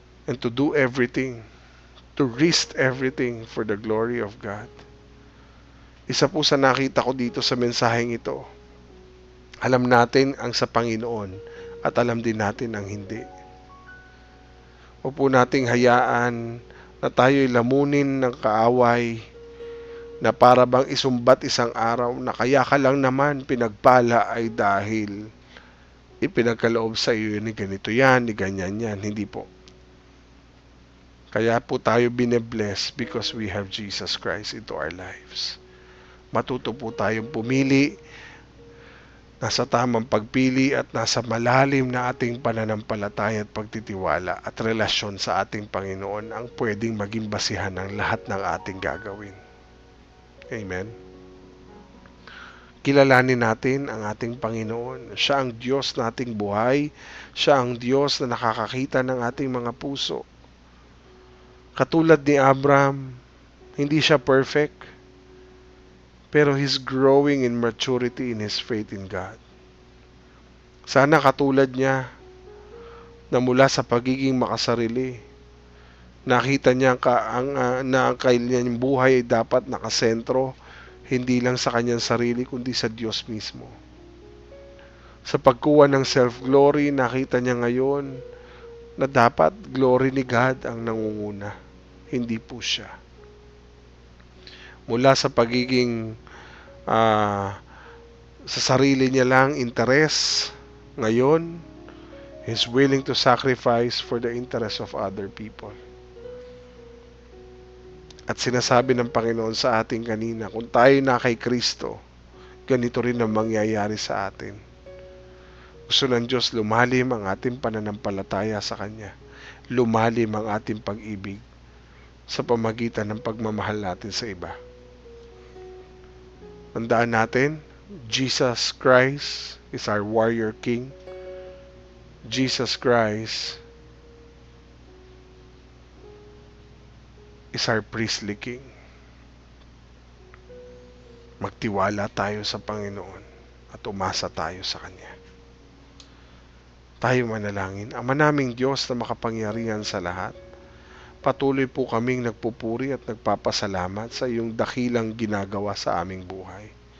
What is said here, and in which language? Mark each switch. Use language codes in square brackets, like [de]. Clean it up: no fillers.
[en] And to do everything, to risk everything for the glory of God. [tl] Isa po sa nakita ko dito sa mensaheng ito, alam natin ang sa Panginoon at alam din natin ang hindi. Huwag po nating hayaan na tayo'y lamunin ng kaaway na para bang isumbat isang araw na kaya ka lang naman pinagpala ay dahil ipinagkaloob sa iyo ni ganito yan, ni ganyan yan. Hindi po. Kaya po tayo bine-bless [en] because we have Jesus Christ into our lives. [tl] Matuto po tayong pumili, nasa tamang pagpili at nasa malalim na ating pananampalataya at pagtitiwala at relasyon sa ating Panginoon ang pwedeng maging basihan ng lahat ng ating gagawin. Amen. Kilalanin natin ang ating Panginoon. Siya ang Diyos nating buhay. Siya ang Diyos na nakakakita ng ating mga puso. Katulad ni Abraham, hindi siya perfect, pero [en] he's growing in maturity in his faith in God. [tl] Sana katulad niya na mula sa pagiging makasarili, nakita niya na ang kanyang buhay ay dapat nakasentro, hindi lang sa kanyang sarili, kundi sa Diyos mismo. Sa pagkuha ng self-glory, nakita niya ngayon na dapat glory ni God ang nangunguna, hindi po siya. Mula sa pagiging sa sarili niya lang interes, ngayon, [en] he's willing to sacrifice for the interest of other people. [tl] At sinasabi ng Panginoon sa atin kanina, kung tayo na kay Kristo, ganito rin ang mangyayari sa atin. Gusto ng Diyos lumalim ang ating pananampalataya sa Kanya. Lumalim ang ating pag-ibig sa pamagitan ng pagmamahal natin sa iba. Tandaan natin, [en] Jesus Christ is our warrior king. Jesus Christ is our priestly king. [tl] Magtiwala tayo sa Panginoon at umasa tayo sa Kanya. Tayo manalangin. Ama naming Diyos na makapangyarihan sa lahat, patuloy po kaming nagpupuri at nagpapasalamat sa iyong dakilang ginagawa sa aming buhay.